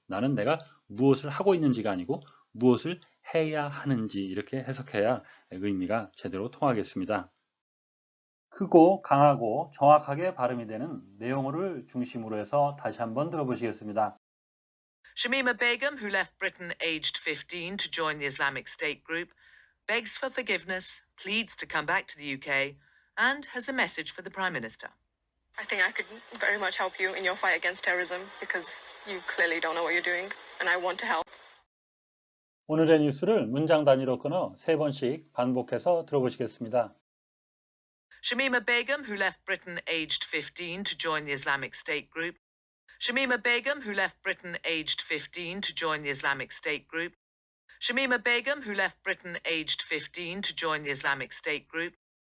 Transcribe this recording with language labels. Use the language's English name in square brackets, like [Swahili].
[Korean] 나는 내가 무엇을 하고 있는지가 아니고 무엇을 해야 하는지 이렇게 해석해야 의미가 제대로 통하겠습니다. 크고 강하고 정확하게 발음이 되는 내용어를 중심으로 해서 다시 한번 들어보시겠습니다. [English] Shamima Begum, who left Britain aged 15 to join the Islamic State group, begs for forgiveness, pleads to come back to the UK, and has a message for the Prime Minister. I think I could very much help you in your fight against terrorism because you clearly don't know what you're doing, and I want to help. [Korean] 오늘의 뉴스를 문장 단위로 끊어 3번씩 반복해서 들어보시겠습니다. [English] Shamima Begum, who left Britain aged 15 to join the Islamic State group, Shamima Begum, who left Britain aged 15 to join the Islamic State group, Shamima Begum, who left Britain aged 15 to join the Islamic State group,